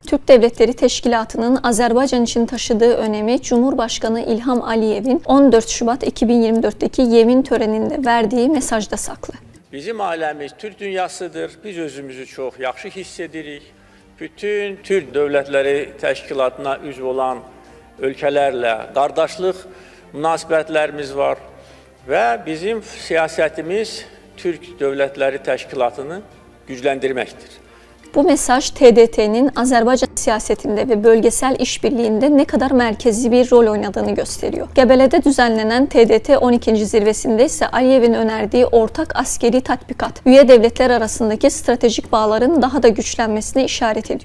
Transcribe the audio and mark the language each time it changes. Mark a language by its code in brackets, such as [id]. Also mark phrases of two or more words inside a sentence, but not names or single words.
[tr] Türk Devletleri Teşkilatı'nın Azerbaycan için taşıdığı önemi Cumhurbaşkanı İlham Aliyev'in 14 Şubat 2024'teki yemin töreninde verdiği mesajda saklı. [az] Bizim ailəmiz Türk dünyasıdır. Biz özümüzü çox yaxşı hiss edirik. Bütün Türk Dövlətləri Təşkilatına üzv olan ölkələrlə qardaşlıq münasibətlərimiz var və bizim siyasətimiz Türk Dövlətləri Təşkilatını gücləndirməkdir. [tr] Bu mesaj TDT'nin Azerbaycan siyasetinde ve bölgesel işbirliğinde ne kadar merkezi bir rol oynadığını gösteriyor. Gebele'de düzenlenen TDT 12. zirvesinde ise Aliyev'in önerdiği ortak askeri tatbikat, üye devletler arasındaki stratejik bağların daha da güçlenmesine işaret ediyor.